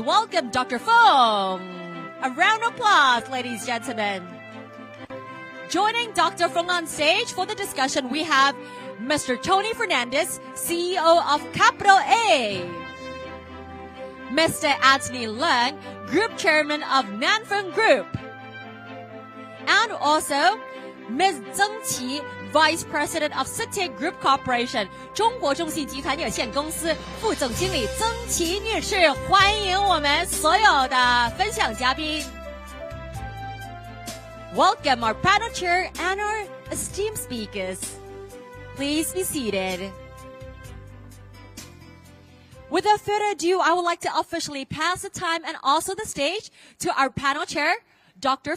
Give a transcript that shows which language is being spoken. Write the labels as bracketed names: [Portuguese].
[English] Welcome, Dr. Fong. A round of applause, ladies and gentlemen. Joining Dr. Fong on stage for the discussion, we have Mr. Tony Fernandez, CEO of Capital A. Mr. Anthony Leung, Group Chairman of Nanfeng Group. And also, Ms. Zheng Qi, Vice President of Citi Group Corporation, [Chinese] 中国中信集团有限公司副总经理曾琦女士，欢迎我们所有的分享嘉宾。 [English] Welcome our panel chair and our esteemed speakers. Please be seated. Without further ado, I would like to officially pass the time and also the stage to our panel chair, Dr.